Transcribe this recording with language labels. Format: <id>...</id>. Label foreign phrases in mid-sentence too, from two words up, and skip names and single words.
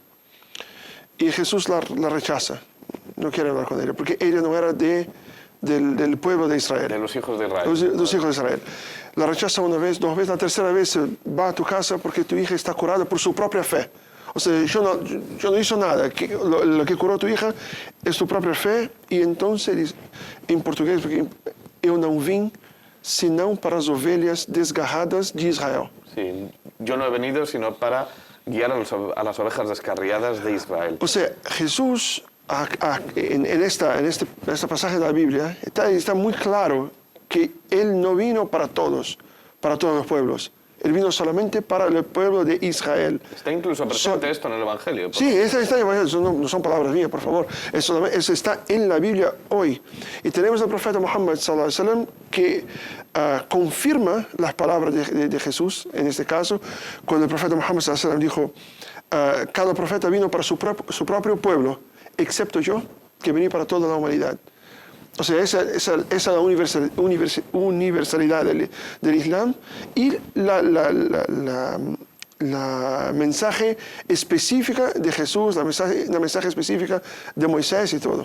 <es>Y Jesús la rechaza, no quiere hablar con ella, porque ella no era de del pueblo de Israel. De los hijos de Israel. Los hijos de Israel. La rechaza una vez, dos veces, la tercera vez va a tu casa porque tu hija está curada por su propia fe. O sea, yo no hice nada. Lo que curó tu hija es tu propia fe. Y entonces, en portugués, porque</es> <pt>eu não vim senão para as ovelhas desgarradas de Israel.</pt> <es>Sí, yo no he venido sino para guiar a las ovejas descarriadas de Israel. O sea, Jesús, en este pasaje de la Biblia, está muy claro que Él no vino para todos los pueblos. Él vino solamente para el pueblo de Israel. Está incluso presente esto en el Evangelio. Sí, está en el Evangelio, no son palabras mías, por favor. Eso está en la Biblia hoy. Y tenemos al profeta Muhammad</es> <ar>صلى الله عليه وسلم</ar> <es>que confirma las palabras de Jesús, en este caso, cuando el profeta Muhammad</es> <ar>صلى الله عليه وسلم</ar> <es>dijo, cada profeta vino para su propio pueblo, excepto yo, que vení para toda la humanidad. O sea, esa es la universalidad del Islam y la mensaje específica de Jesús, la mensaje específica de Moisés y todo.</es>